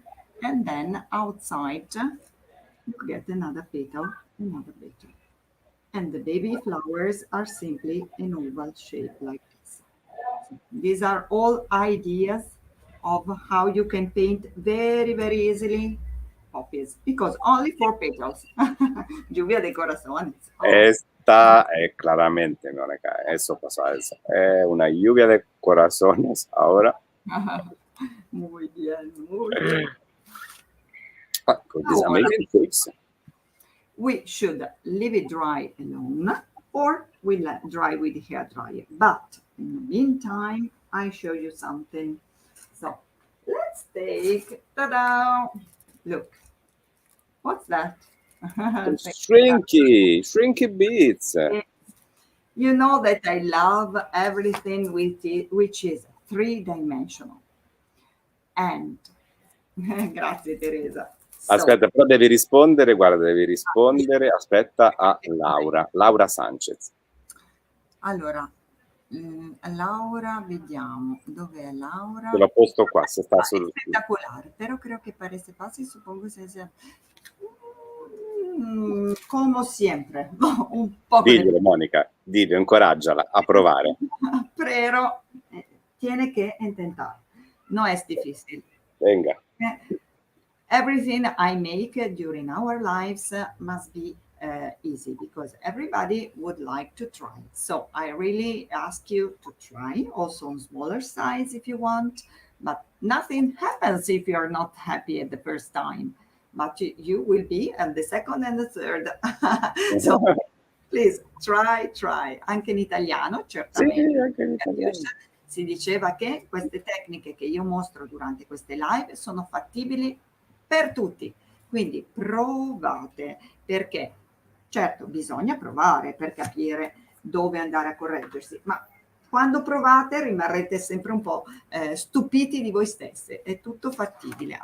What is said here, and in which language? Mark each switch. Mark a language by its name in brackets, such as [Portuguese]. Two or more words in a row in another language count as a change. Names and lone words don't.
[English] And then outside, you get another petal, another petal. And the baby flowers are simply an oval shape like this. These are all ideas of how you can paint very, very easily poppies because only four petals. [Spanish] Lluvia de corazones. Oh. Esta es claramente, Mónica, eso pasa, es una lluvia de corazones ahora. Muy bien, muy bien. [English] Con these amazing shapes. We should leave it dry alone or we let dry with the hair dryer. But in the meantime, I show you something. So let's take, ta-da! Look, what's that? Shrinky beads. You know that I love everything which is three-dimensional. And, [Italian] grazie Teresa. Aspetta, però devi rispondere, guarda, devi rispondere, aspetta a Laura Sanchez. Allora, Laura, vediamo, dov'è Laura? Te l'ho posto qua, se sta sul... [Spanish] Espectacular, pero creo que para ese pase supongo que sea como siempre, un poco [Italian] Diglielo, Monica, diglielo, incoraggiala a provare. [Spanish] Pero tiene que intentar, no es difícil. Venga. [English] Everything I make during our lives must be easy because everybody would like to try. So I really ask you to try, also on smaller size if you want, but nothing happens if you're not happy at the first time. But you will be at the second and the third. So please try. [Italian] Anche in italiano, certamente. Sì, anche in italiano. Si diceva che queste tecniche che io mostro durante queste live sono fattibili per tutti. Quindi provate, perché certo bisogna provare per capire dove andare a correggersi, ma quando provate rimarrete sempre un po' stupiti di voi stesse, è tutto fattibile.